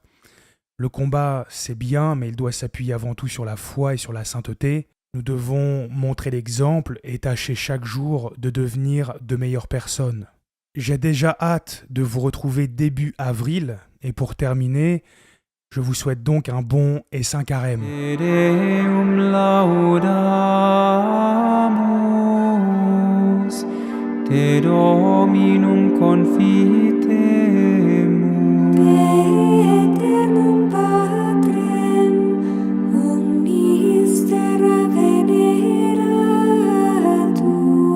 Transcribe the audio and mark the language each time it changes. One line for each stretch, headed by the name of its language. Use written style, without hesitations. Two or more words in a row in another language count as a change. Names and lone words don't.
French: Le combat, c'est bien, mais il doit s'appuyer avant tout sur la foi et sur la sainteté. Nous devons montrer l'exemple et tâcher chaque jour de devenir de meilleures personnes. J'ai déjà hâte de vous retrouver début avril, et pour terminer, je vous souhaite donc un bon et saint carême.
Latin: Te Deum laudamus, Te Dominum confitemus. Aeternum Patrem, omnis terra veneratur.